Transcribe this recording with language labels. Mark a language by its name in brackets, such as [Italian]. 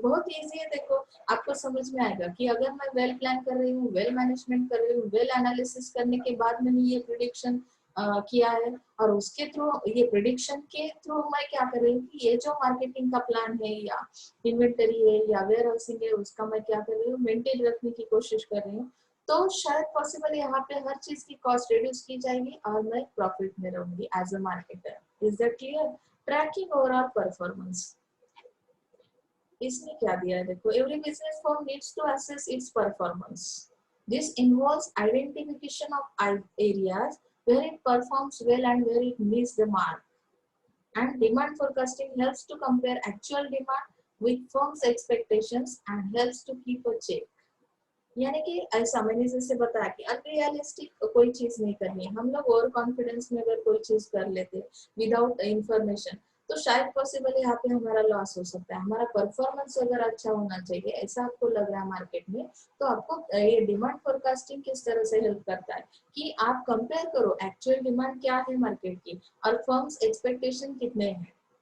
[Hindi] बहुत इजी है, देखो आपको समझ में आएगा कि अगर मैं वेल प्लान कर रही हूँ, वेल मैनेजमेंट कर रही हूँ, वेल एनालिसिस करने के बाद मैंने ये प्रिडिक्शन किया है, और उसके थ्रू ये प्रिडिक्शन के थ्रू मैं क्या कर रही हूँ कि ये जो मार्केटिंग का प्लान है या इन्वेंटरी है या वेयर हाउसिंग है उसका मैं क्या कर रही हूँ, मेंटेन रखने की कोशिश कर रही हूँ, तो शायद पॉसिबल यहाँ पे हर चीज की कॉस्ट रिड्यूस की जाएगी और मैं प्रॉफिट में रहूंगी [English] As a marketer. Is that clear? Tracking overall performance, [Hindi] इसमें क्या दिया है देखो, [English] Every business firm needs to assess its performance. This involves identification of areas where it performs well and where it meets the mark. And demand forecasting helps to compare actual demand with firms' expectations and helps to keep a check. [Hindi] यानी कि ऐसा मैंने जैसे बताया कि unrealistic कोई चीज नहीं करनी है। हम लोग ओवर कॉन्फिडेंस में अगर कोई चीज कर लेते विदाउट इंफॉर्मेशन तो शायद पॉसिबल यहाँ पे हमारा लॉस हो सकता है। हमारा परफॉर्मेंस अगर अच्छा होना चाहिए ऐसा आपको लग रहा है मार्केट में, तो आपको ये डिमांड फोरकास्टिंग किस तरह से हेल्प करता है कि आप कंपेयर करो एक्चुअल डिमांड क्या है मार्केट की और फर्म्स एक्सपेक्टेशन कितने हैं।